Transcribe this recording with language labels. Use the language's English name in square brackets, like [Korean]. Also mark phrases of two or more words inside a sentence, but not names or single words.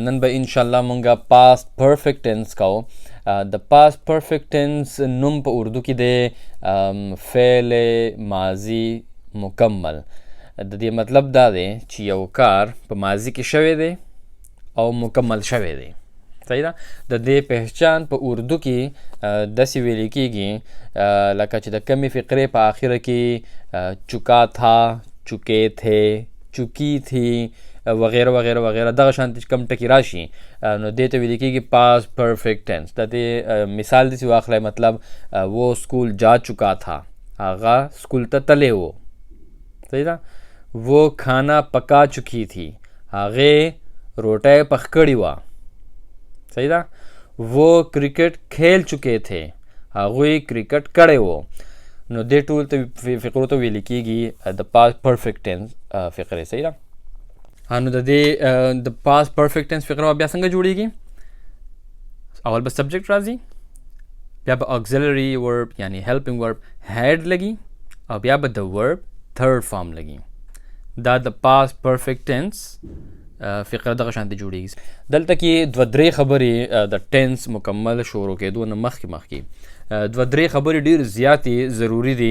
[Pashto] نن به ان شاء الله مونږه [English] past perfect tense [Pashto] کوو. د [English] past perfect tense [Pashto] نوم په اردو کې دی [Urdu] فعل ماضی مکمل. [Pashto] د دې مطلب دا دی چې یو کار په ماضی کې شوی دی او مکمل شوی دی. صحیح ده. د دې پہچان په اردو کې داسې ویل کېږي لکه چې د کمې فقرې په آخره کې [Urdu] چکا تھا، چکے تھے، چکی تھی [Pashto] وغیرہ وغیرہ وغیرہ دغه شانتې چې کم ټکي راشي نو دې ته ویل کېږي [English] past perfect tense. [Pashto] د دې مثال داسې واخلئ، [Urdu] مطلب وہ اسکول جا چکا تھا، [Pashto] هغه اسکول ته تللی و. صحیح ده. [Urdu] وہ کھانا پکا چکی تھی، [Pashto] هغې روټۍ پخ کړې وه. صحیح ده. [Urdu] وہ کرکٹ کھیل چکے تھے، [Pashto] هغوی کرکٹ کړی و. نو دې ټول ته فقرو ته ویل کېږي د [English] past perfect tense [Pashto] فقرې. صحیح ده. نو د دې د [English] past perfect tense [Pashto] فقره بیا څنګه جوړیږي؟ اول به سبجیکټ راځي، بیا به [English] auxiliary verb [Pashto] یعنی [English] helping verb [Pashto] هیډ لګي، او بیا به د [English] verb third form [Pashto] لګي. دا د [English] past perfect tense [Pashto] فقره دغه شانتې جوړیږي. دلته کې دوه درې خبرې د ټینس مکمل شروع کېدو نه مخکې دوه درې خبرې ډېرې زیاتې ضروري دي.